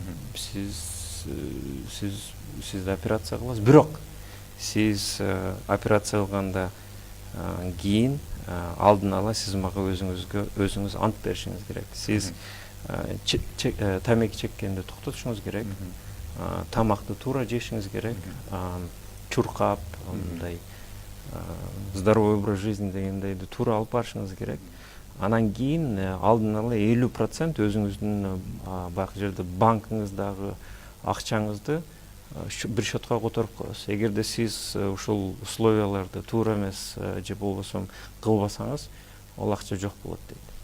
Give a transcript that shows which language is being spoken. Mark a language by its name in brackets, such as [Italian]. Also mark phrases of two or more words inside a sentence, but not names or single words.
[Kyrgyz] Сиз операция кыласыз, бирок сиз операция кылганда кийин алдын ала сиз мага өзүңүз ант беришиңиз керек. Сиз тамеки чеккенди токтотушуңуз керек, тамакты туура жешиңиз керек, чуркап, мындай [Russian] здоровый образ жизни [Kyrgyz] дегендейди туура алып барышыңыз керек. Анан кийин алдын ала 50% өзүңүздүн баягы жерде банкыңыздагы акчаңызды бир счетко которуп коесуз. Эгерде сиз ушул условияларды туура эмес же болбосо кылбасаңыз, ол акча жок болот дейт.